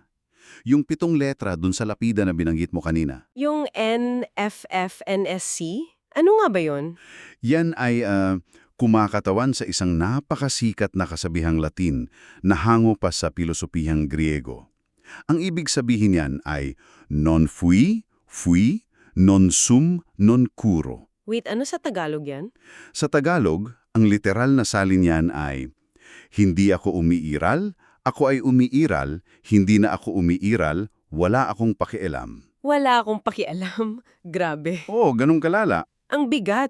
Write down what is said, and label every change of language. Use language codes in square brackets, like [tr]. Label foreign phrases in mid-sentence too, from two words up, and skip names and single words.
[tl] Yung 7 letra dun sa lapida na binanggit mo kanina, Yung NFFNSC? Ano nga ba yun? yan ay kumakatawan sa isang napakasikat na kasabihang Latin na hango pa sa pilosopihang Griego. Ang ibig sabihin niyan ay [la] non fui, non sum, non curo. [tl] Wait, ano sa Tagalog yan? Sa Tagalog, ang literal na salin niyan ay hindi ako umiiral, ako ay umiiral, hindi na ako umiiral, wala akong pakialam. Wala akong pakialam. Grabe. Oo, ganun kalala. Ang bigat.